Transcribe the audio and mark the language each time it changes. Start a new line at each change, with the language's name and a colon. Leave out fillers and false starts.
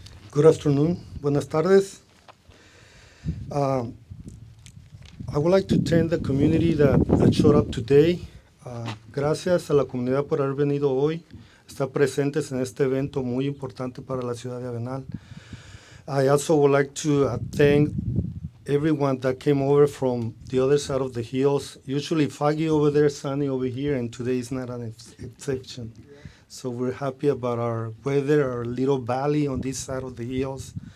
English: Good afternoon.
Spanish: Buenas tardes.
English: I would like to thank the community that showed up today.
Spanish: Gracias a la comunidad por haber venido hoy, estar presentes en este evento muy importante para la ciudad de Avenal.
English: I also would like to thank everyone that came over from the other side of the hills. Usually foggy over there, sunny over here, and today is not an exception. So we're happy about our weather, our little valley on this side of the hills.